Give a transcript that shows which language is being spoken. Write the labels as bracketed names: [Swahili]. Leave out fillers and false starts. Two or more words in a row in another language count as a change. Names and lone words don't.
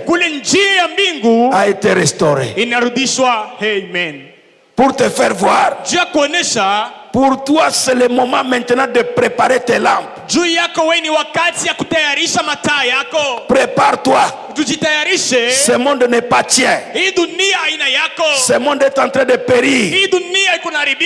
[Swahili] kule njia ya mbingu [French] a été restauré. [Swahili] inarudishwa. Amen. [French] Pour te faire voir, [Swahili] Juu ya kuonesha [French] pour toi c'est le moment maintenant de préparer tes lampes. [Swahili] juu yako wewe ni wakati ya kutayarisha mataa yako. [French] Prépare-toi. [Swahili] Tujitayarishe. [French] Ce monde n'est pas tien. [Swahili] Hii dunia aina yako. [French] Ce monde est en train de périr. [Swahili] Hii dunia iko na